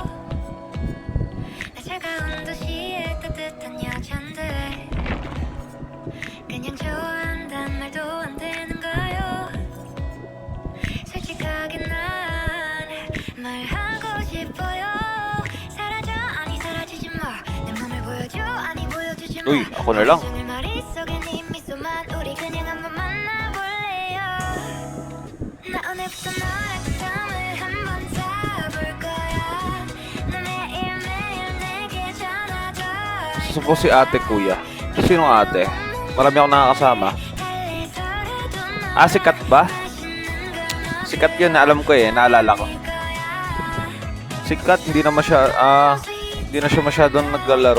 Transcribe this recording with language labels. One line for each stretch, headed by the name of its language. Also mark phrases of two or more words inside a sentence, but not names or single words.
Korean: 나 차가운 도시의 따뜻한 여잔들 그냥 좋아한단 말도 안 되는가요? 솔직하게 난 말하고 싶어요. 사라져 아니 사라지지 마내 맘을 보여줘 아니 보여주지 마
Filipino: Uy, ako na lang.
Korean: 온종일 머릿속에 네 미소만 우리 그냥 한번 만나볼래요. 나 오늘부터 너랑 썸을 한번 타볼 거야. 너 매일매일 내게 전화줘.
Filipino: Gusto ko si ate kuya. Sinong ate? Marami akong nakakasama. Sikat ba? Sikat yun, alam ko eh, naalala ko. Sikat, hindi na siya masyadong naglalaro.